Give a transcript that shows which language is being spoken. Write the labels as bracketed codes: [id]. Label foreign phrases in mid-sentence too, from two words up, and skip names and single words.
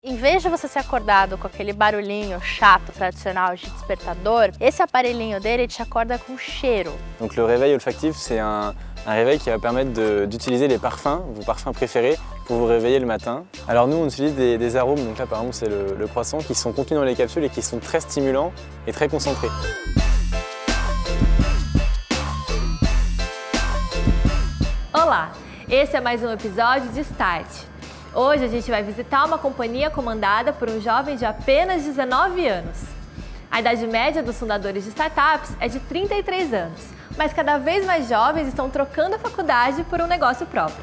[pt] Em vez de você ser acordado com aquele barulhinho chato, tradicional de despertador, esse aparelhinho dele te acorda com cheiro. [fr] Donc le réveil olfactif, c'est un réveil qui va permettre d'utiliser les parfums, vos parfums préférés, pour vous réveiller le matin. Alors nous, on utilise des arômes, donc là par exemple c'est le croissant, qui sont contenus dans les capsules et qui sont très stimulants et très concentrés. [pt] Olá, esse é mais um episódio de Start. Hoje a gente vai visitar uma companhia comandada por um jovem de apenas 19 anos. A idade média dos fundadores de startups é de 33 anos, mas cada vez mais jovens estão trocando a faculdade por um negócio próprio.